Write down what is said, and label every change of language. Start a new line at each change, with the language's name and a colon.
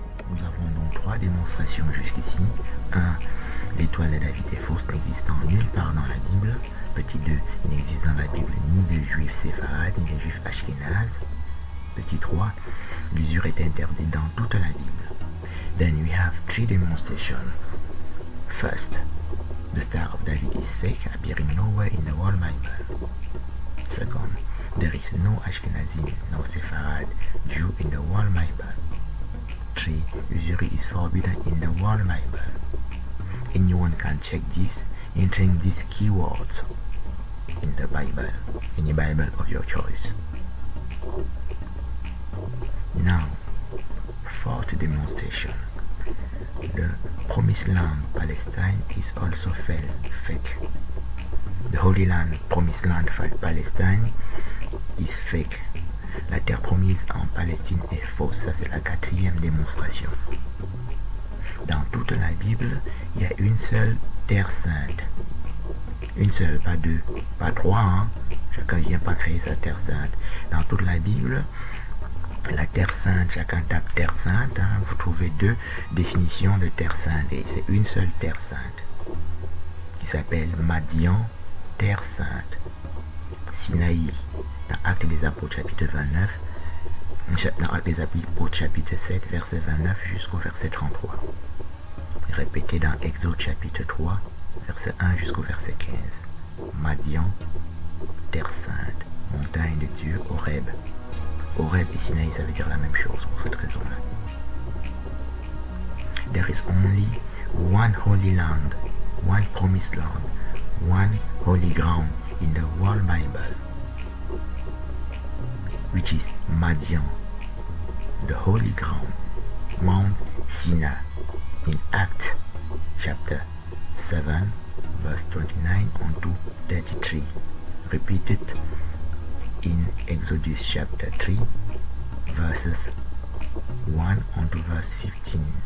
French: Nous avons donc 3 démonstrations jusqu'ici. 1. L'étoile de David est fausse, n'existant nulle part dans la Bible. Petit 2. Il n'existe dans la Bible ni de juifs séfarades, ni de juifs ashkénazes. Petit 3. L'usure est interdite dans toute la Bible.
English: Then we have 3 demonstrations. First, the Star of David is fake, appearing nowhere in the whole Bible. Second, there is no Ashkenazim, no Sepharad Jew in the whole Bible. 3. Usury is forbidden in the whole Bible. anyone can check this entering these keywords in the Bible, in the Bible of your choice. Now, fourth demonstration. The Promised Land Palestine is also fake. The Holy Land, Promised Land Palestine is fake.
French: La terre promise en Palestine est fausse. Ça, c'est la quatrième démonstration. Dans toute la Bible, il y a une seule terre sainte. Une seule, pas deux, pas trois. Hein. Chacun vient pas créer sa terre sainte. Dans toute la Bible, la terre sainte, chacun tape terre sainte. Hein, vous trouvez deux définitions de terre sainte. Et c'est une seule terre sainte qui s'appelle Madian, terre sainte. Sinaï, dans Actes des Apôtres chapitre 29, dans Actes des Apôtres chapitre 7, verset 29 jusqu'au verset 33. Répété dans Exode chapitre 3, verset 1 jusqu'au verset 15. Madian, terre sainte, montagne de Dieu, Horeb. Horeb et Sinaï, ça veut dire la même chose pour cette raison-là.
English: There is only one holy land, one promised land, one holy ground in the whole Bible, which is Madian, the holy ground, Mount Sinai, in Acts chapter 7, verse 29 on to 33, repeated in Exodus chapter 3, verses 1 on to verse 15.